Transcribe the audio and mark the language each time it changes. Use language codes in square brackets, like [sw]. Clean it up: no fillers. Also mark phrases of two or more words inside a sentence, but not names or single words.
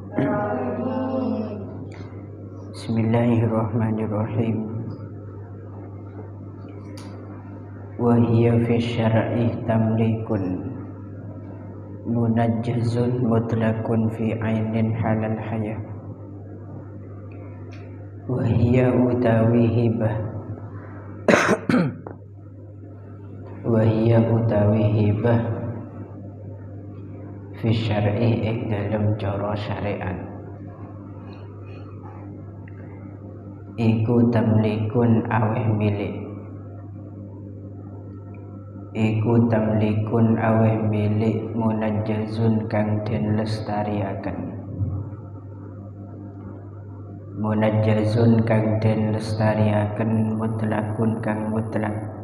[ar] بسم الله الرحمن الرحيم. وهي في الشرع تمليك منجز مطلق في عين حال الحياة. [jv] وهي utawi hibah [ar] في الشرع [jv] ing dalem cara syariat iku tamlikun aweh milik munajjazun kang den lestariaken mutlakun kang mutlak